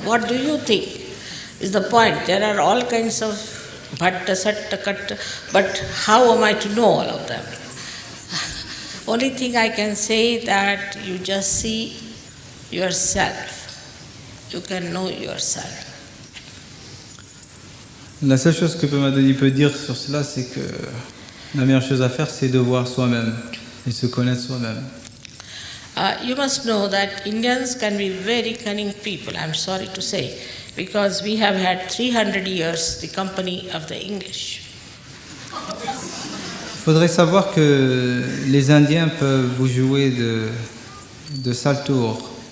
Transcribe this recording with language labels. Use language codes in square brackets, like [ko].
[en] What do you think is the point? There are all kinds of Bhatta, Satta, Katta, but how am I to know all of them? Only thing I can say that you just see yourself. You can know yourself. [fr] La seule chose que Pemadoni peut dire sur cela, c'est que la meilleure chose à faire, c'est de voir soi-même et se connaître soi-même. [en] You must know that Indians can be very cunning people, I'm sorry to say, because we have had 300 years the company of the English. [fr] Il faudrait savoir que les Indiens peuvent vous jouer de sales tours.